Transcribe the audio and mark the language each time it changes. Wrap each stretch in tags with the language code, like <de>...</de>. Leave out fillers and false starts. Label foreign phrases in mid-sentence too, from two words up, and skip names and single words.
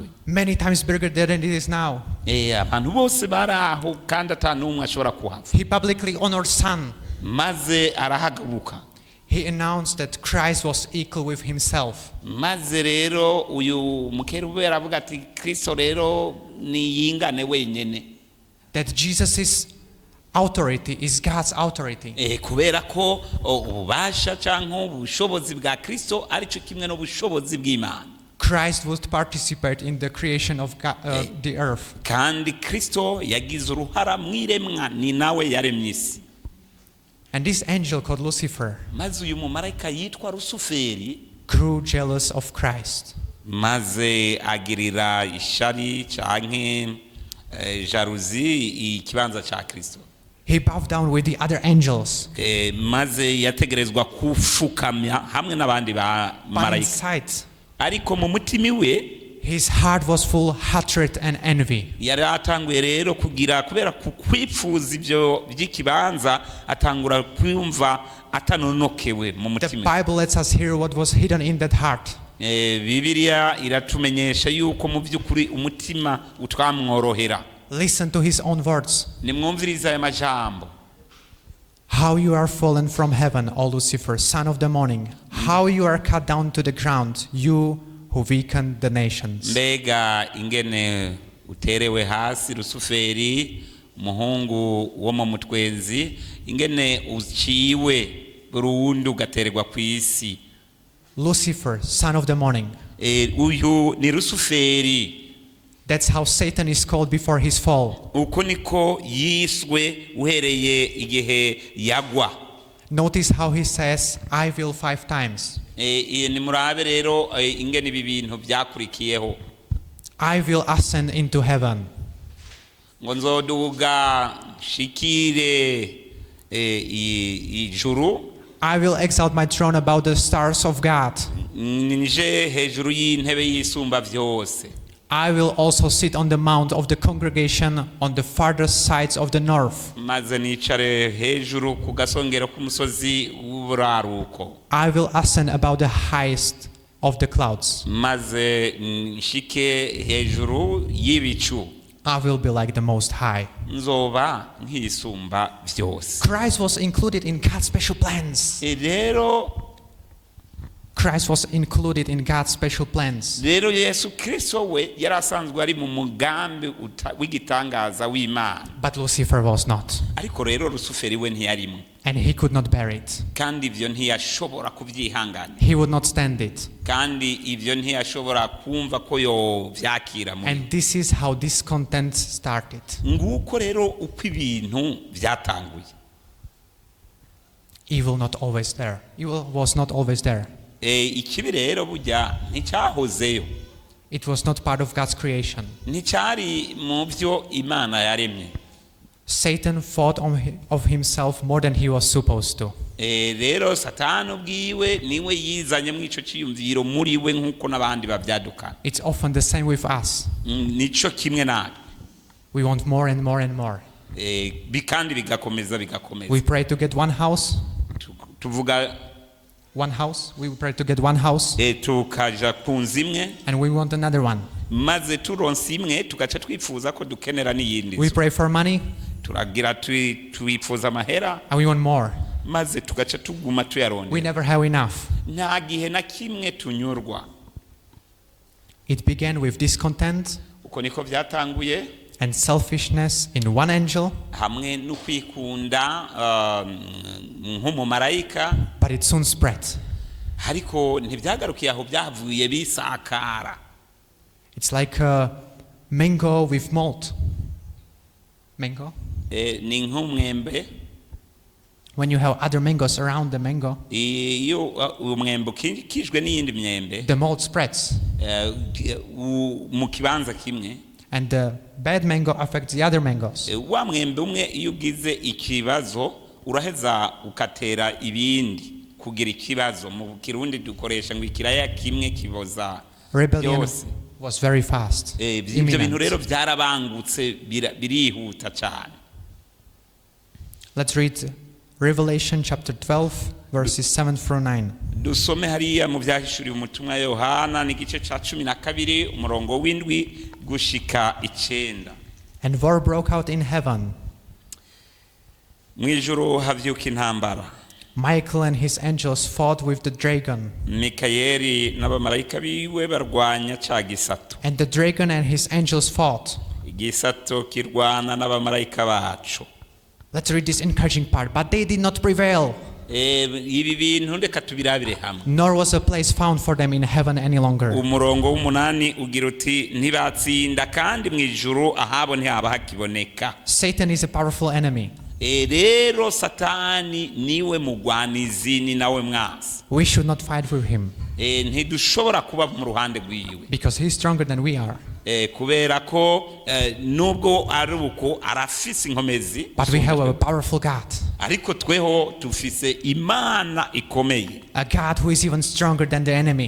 <en>many times bigger than it is now.</en> <rn>abantu bose bari aho kandi atanumwe ashobora kuhava.</rn> <en>He publicly honored Son.</en> <rn>Maze arahaguruka,</rn> <en>He announced that Christ was equal with himself.</en> <rn>maze rero uyu mukerubi aravuga ati Kristo rero niyingane wenyene,</rn> <en>That Jesus' authority is God's authority.</en> <rn>kubera ko ububasha cyangwa ubushobozi bwa Kristo aricyo kimwe n'ubushobozi bw'Imana.</rn> <en>Christ would participate in the creation of the earth.</en> <rn>Kandi Kristo yagize uruhara mu iremwa, ni nawe yaremye isi.</rn> <en>And this angel called Lucifer</en> <rn>Maze uyu mumarayika yitwa Rusuferi</rn> <en>grew jealous of Christ.</en> <rn>maze agirira ishari canke jalousie ikibanza ca Kristo.</rn> <en>He bowed down with the other angels.</en> <rn>Maze yategerezwa kufukamya hamwe n'abandi ba</rn> <en>But</en> <rn>marayika,</rn> <en>inside,</en> <rn>ariko mu mutima we</rn> <en>his heart was full of hatred and envy.</en> <rn>yari atanguye rero kugira, kubera kukwifuza ibyo by'ikibanza, atangura kwumva atanonokewe mu</rn> <en>The</en> <rn>mutima.</rn> <en>Bible lets us hear what was hidden in that heart.</en> <rn>Bibiliya iratumenyesha yuko mu by'ukuri umutima utwamworohera.</rn> <en>Listen to his own words.</en> <rn>Nimwumvirize aya majambo.</rn> <en>How you are fallen from heaven, O Lucifer, son of the morning. How you are cut down to the ground, you who weakened the nations.</en> <rn>Mbega ingene uterewe hasi Rusuferi, umuhungu wo mu mutwenzi, ingene uciwe burundu ugatererwa ku isi.</rn> <en>Lucifer, son of the morning.</en> <rn>Uyu ni Rusuferi.</rn> <en>That's how Satan is called before his fall.</en> <rn>Uko niko yiswe uhereye igihe yagwa.</rn> <en>Notice how he says, I will 5 times.</en> <rn>Nimurabe rero ingene ibi bintu byakurikiyeho.</rn> <en>I will ascend into heaven.</en> <rn>Ngo nzoduga shikire ijuru.</rn> <en>I will exalt my throne above the stars of God.</en> <rn>Nije hejuru y'intebe y'isumba vyose.</rn> <en>I will also sit on the mount of the congregation on the farthest sides of the north.</en> <rn>Maze nicare hejuru ku gasongero k'umusozi w'uburaruko.</rn> <en>I will ascend above the highest of the clouds.</en> <rn>Maze nshike hejuru y'ibicu.</rn> <en>I will be like the Most High.</en> <rn>Nzoba nk'isumba vyose.</rn> <en>Christ was included in God's special plans.</en> <rn>Rero</rn> <en>God's special plans.</en> <rn>Rero Yesu Kristo we yarasanzwe ari mu mugambi w'igitangaza w'Imana.</rn> <en>But Lucifer was not.</en> <rn>Ariko rero Rusuferi we ntiyarimo.</rn> <en>And he could not bear it.</en> <rn>Kandi ivyo ntiyashobora kuvyihangana.</rn> <en>He would not stand it.</en> <rn>Kandi ivyo ntiyashobora kumva ko yo vyakira muri.</rn> <en>And this is how discontent started.</en> <rn>Nguko rero uko ibintu vyatanguye.</rn> <en>Evil was not always there.</en> <rn>Ikibi rero burya nticyahozeyo.</rn> <en>It was not part of God's creation.</en> <rn>Nticyari mu byo Imana yaremye.</rn> <en>Satan thought of himself more than he was supposed to.</en> <rn>Rero Satani ubwiwe niwe yizanye mu ico ciyumviro muri we nkuko nabandi bavyadukana.</rn> <en>It's often the same with us.</en> <rn>Nico kimwe natwe.</rn> <en>We want more and more and more.</en> <rn>Bikandi bigakomeza.</rn> <en>We pray to get one house.</en> <rn>Tuvuga</rn> <en>one house. We pray to get one house.</en> <rn>Tukaja kunza imwe.</rn> <en>And we want another one.</en> <rn>Maze turonse imwe tugaca twifuza ko dukenera n'iyindi.</rn> <en>We pray for money.</en> <rn>Turagira twifuza amahera.</rn> <en>And we want more.</en> <rn>Maze tugaca tuguma tuyarondera.</rn> <en>We never have enough.</en> <rn>Nta gihe na kimwe tunyurwa.</rn> <en>It began with discontent.</en> <rn>Uko niko vyatanguye.</rn> <en>And selfishness in one angel.</en> <rn>Hamwe no kwikunda nk'umumarayika.</rn> <en>But it soon spread.</en> <rn>Ariko ntibyagarukiye aho byavuye bisakara.</rn> <en>It's like a mango with malt. Mango?</en> <rn>Ni nk'umwembe.</rn> <en>When you have other mangoes around the mango.</en> <rn>Iyo umwembe kijwe n'iyindi myembe.</rn> <en>The malt spreads.</en> <rn>Mu kibanza kimwe.</rn> <en>And the bad mango affects the other mangoes.</en> <rn>Wa mwembe umwe iyo ugize ikibazo uraheza ukatera ibindi kugira ikibazo. Mu Kirundi dukoresha ngo ikiraya kimwe kiboza.</rn> <en>Rebellion was very fast.</en> <rn>Ibyo bintu rero byarabangutse birihuta cyane.</rn> <en>Let's read Revelation chapter 12 verses 7 through 9.</en> <rn>dusome hariya mu byahishuriwe umutumwa Yohana n'igice ca 12 umurongo w'indwi gushika 9.</rn> <en>And war broke out in heaven.</en> <rn>Mwijuru havyuka intambara.</rn> <en>Michael and his angels fought with the dragon.</en> <rn>Mikayeli n'abamarayika biwe barwanya ca gisato.</rn> <en>And the dragon and his angels fought.</en> <rn>Igisato kirwana n'abamarayika bacu.</rn> <en>Let's read this encouraging part. But they did not prevail.</en> <rn>Ibi bintu ndeka tubirabire hamwe.</rn> <en>Nor was a place found for them in heaven any longer.</en> <rn>Umurongo w'umunani ugira uti ntibatsinda kandi mwijuru ahabo ntihaba hakiboneka.</rn> <en>Satan is a powerful enemy.</en> <rn>Rero Satani niwe mugwanizi ni nawe mwasi.</rn> <en>We should not fight with him.</en> <rn>Ntidushobora kuba mu ruhande rwiwe.</rn> <en>Because he is stronger than we are.</en> <rn>Kubera ko nubwo ari uko arafise inkomezi.</rn> <en>But we have a powerful God.</en> <rn>Ariko tweho tufise Imana ikomeye.</rn> <en>A God who is even stronger than the enemy.</en>